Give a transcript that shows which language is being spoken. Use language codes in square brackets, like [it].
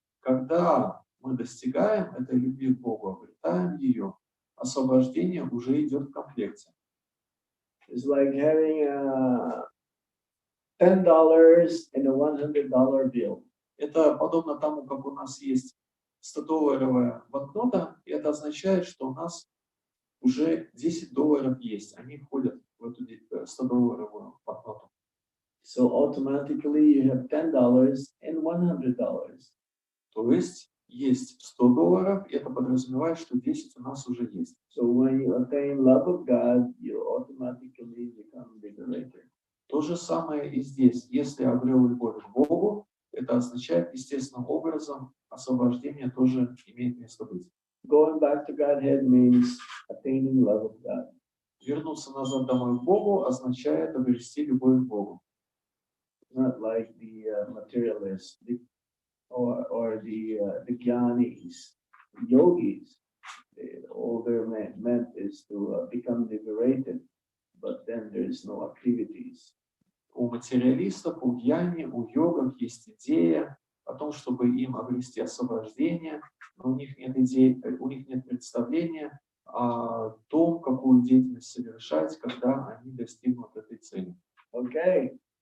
[ru] Когда мы достигаем этой любви к Богу, обретаем ее, освобождение уже идет в комплекте. [en] It's like having $10 and a $100 bill. [ru] Это подобно тому, как у нас есть 100-долларовая банкнота, и это означает, что у нас уже $10 есть. Они входят в эту 100-долларовую банкноту. [en] So automatically you have $10 and $100. [ru] То есть $100, и это подразумевает, что 10 у нас уже есть. [en] So when you attain love of God, you automatically become liberated. [ru] То же самое и здесь. Если я обрел любовь к Богу, это означает естественным образом освобождение тоже имеет место быть. [en] Going back to Godhead means attaining love of God. [ru] Вернуться назад домой к Богу означает обрести любовь к Богу. [en] Not like the materialists or the jnanis, yogis. All they're meant is to become liberated, but then there is no activities. [ru] У материалистов, у гьяни, у йогов есть идея о том, чтобы им обрести освобождение, но у них нет идей, у них нет представления о том, какую деятельность совершать, когда они достигнут этой цели. [en] Okay.